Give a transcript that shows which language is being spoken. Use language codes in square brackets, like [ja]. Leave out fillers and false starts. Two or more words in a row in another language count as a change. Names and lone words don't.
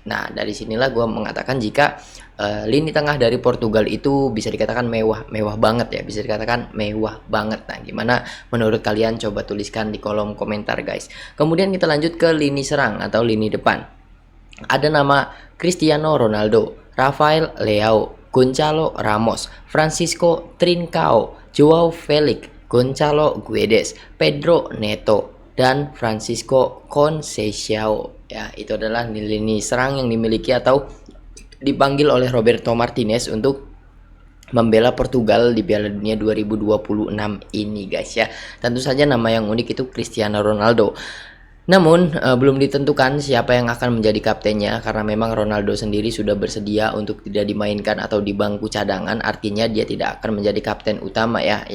[id] Nah, dari sinilah gue mengatakan jika lini tengah dari Portugal itu bisa dikatakan mewah banget ya, bisa dikatakan mewah banget. Nah, gimana menurut kalian? Coba tuliskan di kolom komentar guys. Kemudian kita lanjut ke lini serang atau lini depan. Ada nama Cristiano Ronaldo, Rafael Leao, Gonzalo Ramos, Francisco Trincao, Joao Felix, Gonzalo Guedes, Pedro Neto, dan Francisco Conceição ya. Itu adalah lini serang yang dimiliki atau dipanggil oleh Roberto Martinez untuk membela Portugal di Piala Dunia 2026 ini guys ya. Tentu saja nama yang unik itu Cristiano Ronaldo. Namun belum ditentukan siapa yang akan menjadi kaptennya karena memang Ronaldo sendiri sudah bersedia untuk tidak dimainkan atau di bangku cadangan, artinya dia tidak akan menjadi kapten utama ya.